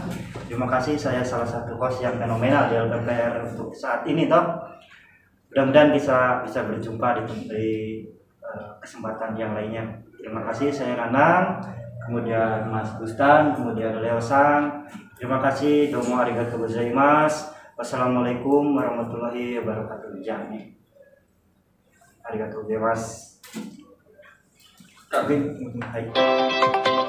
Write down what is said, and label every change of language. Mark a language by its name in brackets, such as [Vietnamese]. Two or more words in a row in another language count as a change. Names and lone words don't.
[Indonesian] Terima kasih, saya salah satu host yang fenomenal di LPPR untuk saat ini toh. Mudah-mudahan bisa berjumpa di kesempatan yang lainnya. Terima kasih, saya Ranang, kemudian [Javanese] Mas Bustan, [Indonesian] kemudian Leo Sang. Terima kasih, [Japanese] domo arigatou gozaimasu. [Arabic] والسلام عليكم ورحمة الله وبركاته. [Indonesian] Jami. [Japanese] Arigatou gozaimasu. Hai.